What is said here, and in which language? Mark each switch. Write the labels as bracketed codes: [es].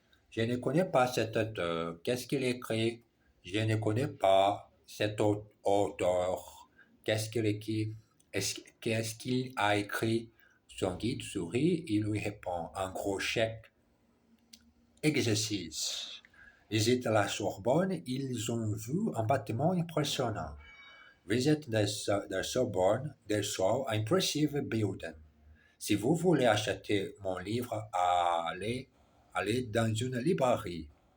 [fr] Je ne connais pas cet auteur. Qu'est-ce qu'il écrit? Je ne connais pas cet auteur. Qu'est-ce qu'il écrit? Qu'est-ce qu'il a écrit? Son guide sourit et lui répond un gros chèque. Exercice. Visite à la Sorbonne, ils ont vu un bâtiment impressionnant. [en] Visit the Sorbonne, they saw an impressive building. [fr] Si vous voulez acheter mon livre, allez dans une librairie.